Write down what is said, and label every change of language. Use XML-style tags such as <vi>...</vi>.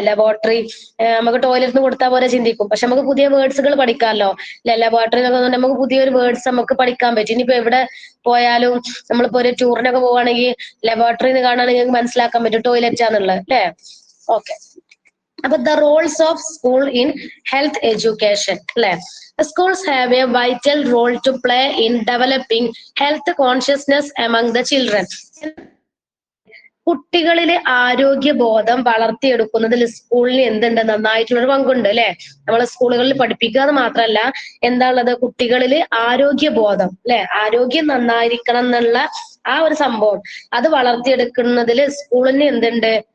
<ml>Laboratory നമുക്ക് ടോയ്ലറ്റിന് കൊടുത്താൽ പോലെ ചിന്തിക്കും. പക്ഷെ നമുക്ക് പുതിയ വേർഡ്സുകൾ പഠിക്കാമല്ലോ അല്ലെ? ലാബോറട്ടറി എന്നൊക്കെ നമുക്ക് പുതിയൊരു വേർഡ്സ് നമുക്ക് പഠിക്കാൻ പറ്റും. ഇനിയിപ്പോ എവിടെ പോയാലും നമ്മളിപ്പോ ഒരു ടൂറിനൊക്കെ പോവാണെങ്കിൽ ലാബോറട്ടറി എന്ന് കാണുകയാണെങ്കിൽ മനസ്സിലാക്കാൻ പറ്റും ടോയ്ലറ്റ് ആണെന്നുള്ളത് അല്ലെ? ഓക്കെ.</ml> <en>അപ്പൊ the roles of school in health education അല്ലെ? Schools have a vital role to play in developing health consciousness among the children.</en> <ml>കുട്ടികളിലെ ആരോഗ്യബോധം വളർത്തിയെടുക്കുന്നതിൽ സ്കൂളിന് എന്തുണ്ട്? നന്നായിട്ടുള്ളൊരു പങ്കുണ്ട് അല്ലെ? നമ്മൾ സ്കൂളുകളിൽ പഠിപ്പിക്കുക എന്ന് മാത്രമല്ല, എന്താണുള്ളത്? കുട്ടികളില് ആരോഗ്യബോധം അല്ലെ? ആരോഗ്യം നന്നായിരിക്കണം എന്നുള്ള ആ ഒരു സംഭവം അത് വളർത്തിയെടുക്കുന്നതിൽ സ്കൂളിന് എന്തുണ്ട്?</ml>